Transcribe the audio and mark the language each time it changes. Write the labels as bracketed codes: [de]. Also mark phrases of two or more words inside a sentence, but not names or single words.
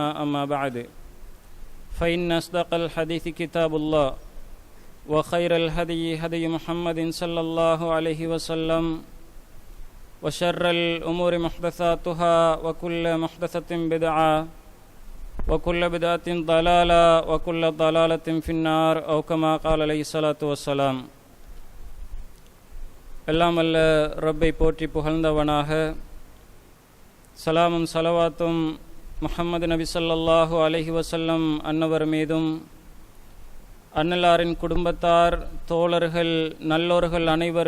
[ar] أما بعد، فإن أصدق الحديث كتاب الله وخير الهدي هدي محمد صلى الله عليه وسلم وشر الأمور محدثاتها وكل محدثة بدعة وكل بدعة ضلالة وكل ضلالة في النار أو كما قال عليه الصلاة والسلام. [ta] எல்லாம் அல்ல ரப்பை போற்றி புகழ்ந்தவனாக, சலாமும் சலவாத்தும் முஹம்மது நபி [ar] صلى الله عليه [ta] வஸல்லம் அன்னவர் மீதும் அன்னலாரின் குடும்பத்தார், தோழர்கள், நல்லோர்கள் அனைவர்